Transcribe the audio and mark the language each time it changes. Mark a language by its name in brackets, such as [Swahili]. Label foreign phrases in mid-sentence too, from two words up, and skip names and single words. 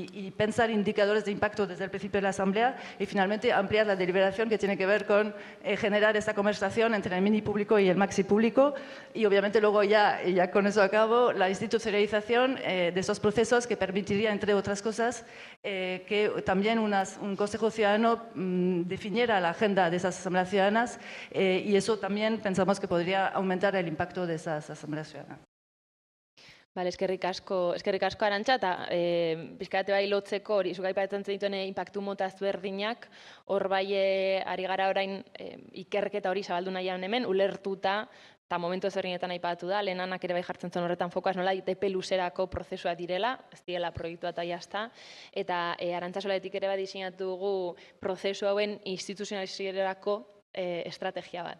[Spanish] y pensar indicadores de impacto desde el principio de la Asamblea y finalmente ampliar la deliberación que tiene que ver con generar esta conversación entre el mini público y el maxi público y obviamente luego ya con eso acabo, la institucionalización de esos procesos que permitiría, entre otras cosas, que también un Consejo Ciudadano definiera la agenda de esas asambleas ciudadanas y eso también pensamos que podría aumentar el impacto de esas asambleas ciudadanas. [Basque] Bale, eskerrik asko Arantxa, eta pixkate bai lotzeko hori, zuk aipatzen zenituen inpaktu mota ezberdinak, hor bai ari gara orain ikerketa hori zabaldu nahian hemen, ulertuta, eta momentu ezberdinetan aipatu da, lehenanak ere bai jartzen zen horretan fokoaz, nola epe luzerako prozesua direla, ez direla proiektua eta jazta, eta Arantxa Solaetik ere bai diseinatu dugu prozesu hauen instituzionalizierako estrategia bat.